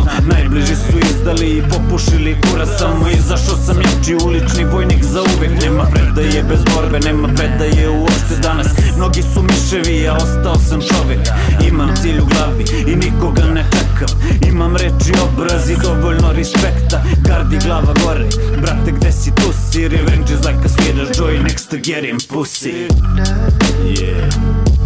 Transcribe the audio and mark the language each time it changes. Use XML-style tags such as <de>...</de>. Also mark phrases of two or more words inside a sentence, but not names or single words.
<sr>Najbliži su izdali i popušili kurac. Samo izašao sam jači, ulični vojnik za uvek. Nema predaje bez borbe, nema predaje uopšte danas. Mnogi su miševi, ja ostao sam čovek. Imam cilj u glavi i nikoga ne čekam. Imam reč i obraz i dovoljno respekta. Gardi glava gore, brate gde si, tu si.</sr> <en>Revenge is like a Swedish joy next to getting pussy. Yeah.</en>